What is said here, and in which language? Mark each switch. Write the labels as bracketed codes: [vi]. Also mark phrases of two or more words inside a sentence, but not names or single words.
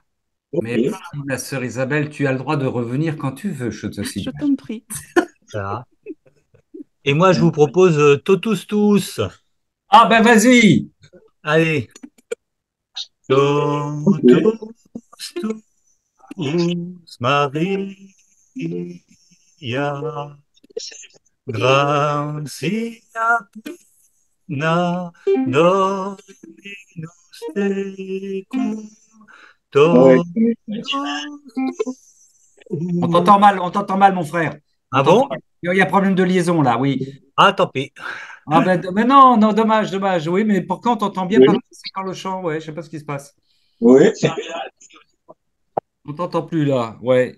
[fr] Merci, ma sœur Isabelle. Tu as le droit de revenir quand tu veux, je te Je signale. t'en prie. Voilà. Et moi, je vous propose Totus tous. Ah, ben vas-y. Allez. Totus tous, [la] Maria, gratia plena, Dominus tecum, totus [fr] On t'entend mal, mon frère. On Ah bon? t'entend mal. Il y a problème de liaison là, oui. Ah, tant pis. Ah ben, mais non, non, dommage, dommage. Oui, mais pourquoi on t'entend bien quand le chant, ouais, je sais pas ce qui se passe. Oui. On t'entend plus là, ouais.